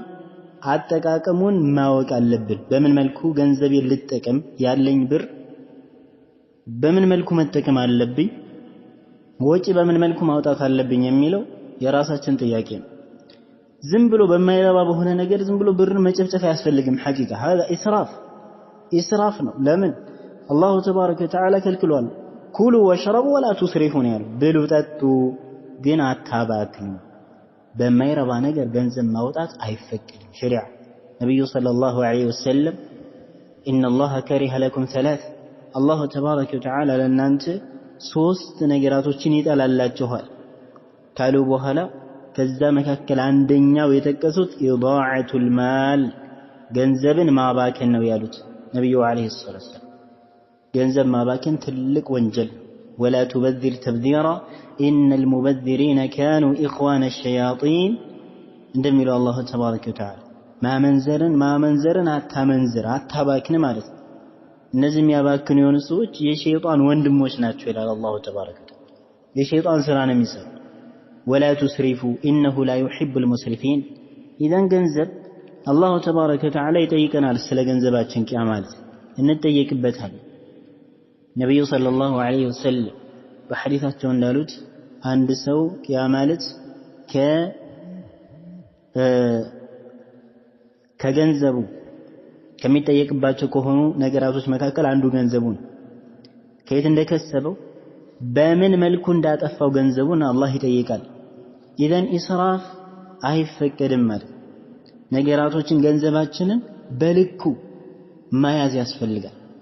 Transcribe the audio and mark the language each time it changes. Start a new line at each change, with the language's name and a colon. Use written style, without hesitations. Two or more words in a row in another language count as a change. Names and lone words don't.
Amharic: አጠቃቀሙን ማወቅ አለብን በምን መልኩ ገንዘብ ልጠቀም ያለኝ ብር በምን መልኩ መጠቀም አለብኝ ወጪ በምን መልኩ ማውጣት አለብኝ የሚለው የራሳችን ጥያቄ ነው ዝም ብሎ በማይረባ በሆነ ነገር ዝም ብሎ ብር መጨፍጨፍ አያስፈልግም
Arabic: حقيقة هذا
Amharic: ኢስራፍ ነው ለምን
Arabic: الله تبارك وتعالى
Amharic: ከልክሏል
Arabic: كلوا واشربوا ولا تسرفوا
Amharic: ያለው ብሉ ጠጡ ግን አታባክኑ በማይረባ ነገር ገንዘብ ማውጣት አይፈቀድም ሸሪዓ ነብዩ
Arabic: صلى الله عليه وسلم ان الله كره لكم
Amharic: ثلاث
Arabic: الله تبارك وتعالى
Amharic: ለእናንተ ሶስት ነገራቶችን ይጠላላችኋል ካሉ በኋላ ከዛ መካከል አንደኛው የተጠቀሱት
Arabic: إضاعة المال
Amharic: ገንዘብን ማባከን ነው ያሉት ነብዩ
Arabic: عليه السلام
Amharic: ገንዘብ ማባከን ትልቅ ወንጀል
Arabic: ولا تبذر تبذيرا إن المبذرين كانوا إخوان الشياطين
Amharic: እንደሚለው
Arabic: الله تبارك وتعالى
Amharic: ማመንዘርን አታመንዝር አታባክን ማለት ነው እነዚህ የሚያባክኑ የሆኑ ሰዎች የሸይጣን ወንድሞች ናቸው ይላል
Arabic: الله تبارك وتعالى
Amharic: የሸይጣን ስራ ነው የሚሰሩ
Arabic: ولا تسرفوا انه لا يحب المسرفين اذا
Amharic: ገንዘብ
Arabic: الله تبارك وتعالى
Amharic: ይጠይቀናል ስለ ገንዘባችን ቂያማ ማለት እንጠየቅበታለን ነብዩ
Arabic: صلى الله عليه وسلم
Amharic: በሐዲሳቸው እንዳሉት አንድ ሰው ቂያማ ማለት ከገንዘቡ ከሚጠየቅባቸው ከሆኑ ነገራቶች መካከል አንዱ ገንዘቡ ነው ከየት እንደከሰበው በምን መልኩ እንዳጠፋው ገንዘቡን አላህ ይጠይቃል
Arabic: إذن إسراف
Amharic: አይፈቀድም ማለት ነገራቶችን ገንዘባችንን በልኩ ማያዝ ያስፈልጋል